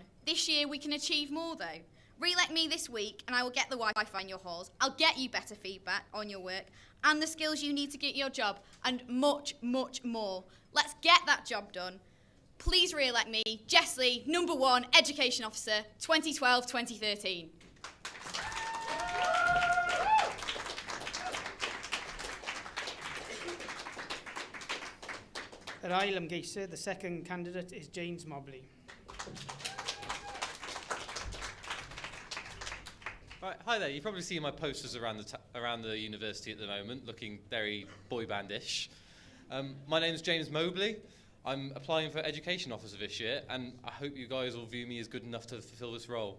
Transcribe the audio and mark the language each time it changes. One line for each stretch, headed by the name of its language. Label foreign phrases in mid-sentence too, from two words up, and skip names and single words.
English: This year we can achieve more though. Re-elect me this week and I will get the Wi-Fi in your halls. I'll get you better feedback on your work and the skills you need to get your job, and much, much more. Let's get that job done. Please re-elect me, Jess Lee, number 1 Education Officer, 2012-2013.
Welsh: Yr ail ymgeisydd,
English: the second candidate is James Mobley. Right, hi there. You've probably seen my posters around the university at the moment, looking very boy bandish. My name's James Mobley. I'm applying for Education Officer this year, and I hope you guys will view me as good enough to fulfil this role.